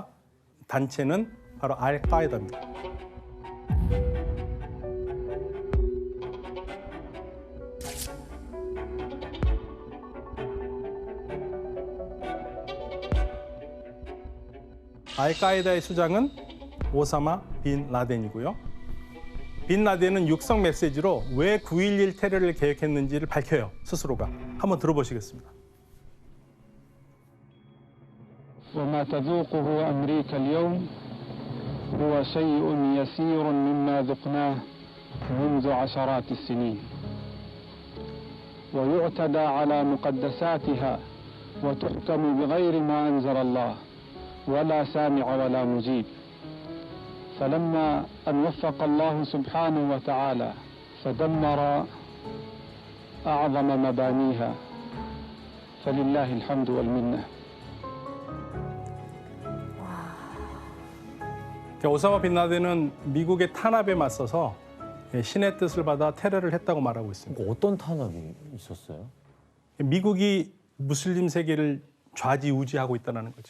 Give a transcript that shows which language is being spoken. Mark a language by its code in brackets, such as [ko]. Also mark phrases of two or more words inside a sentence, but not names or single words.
[ko] 단체는 바로 알카에다입니다. 알카에다의 수장은 오사마 빈 라덴이고요. 빈 라덴은 육성 메시지로 왜 9.11 테러를 계획했는지를 밝혀요, 스스로가. 한번 들어보시겠습니다. [ar] وما تذوقه أمريكا اليوم هو شيء يسير مما ذقناه منذ عشرات السنين ويعتدى على مقدساتها وتحكم بغير ما أنزل الله ولا سامع ولا مجيب فلما أن وفق الله سبحانه وتعالى فدمر أعظم مبانيها فلله الحمد والمنة. [ko] 오사마 빈 라덴은 미국의 탄압에 맞서서 신의 뜻을 받아 테러를 했다고 말하고 있습니다. 어떤 탄압이 있었어요? 미국이 무슬림 세계를 좌지우지하고 있다는 거죠.